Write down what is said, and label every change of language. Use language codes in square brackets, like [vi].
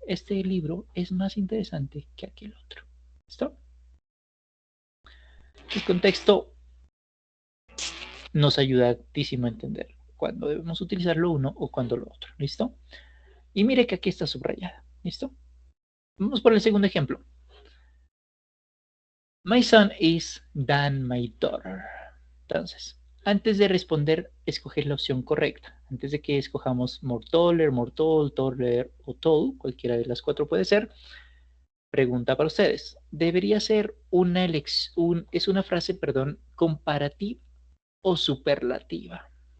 [es] Este libro es más interesante que aquel otro. ¿Listo? El contexto nos ayuda a entender cuándo debemos utilizar lo uno o cuándo lo otro. ¿Listo? Y mire que aquí está subrayada. ¿Listo? Vamos por el segundo ejemplo. [en] My son is than my daughter. [es] Entonces, antes de responder, escoger la opción correcta. Antes de que escojamos more taller, more tall, taller o tall, cualquiera de las 4 puede ser. Pregunta para ustedes. Debería ser una elección, es una frase, perdón, comparativa o superlativa.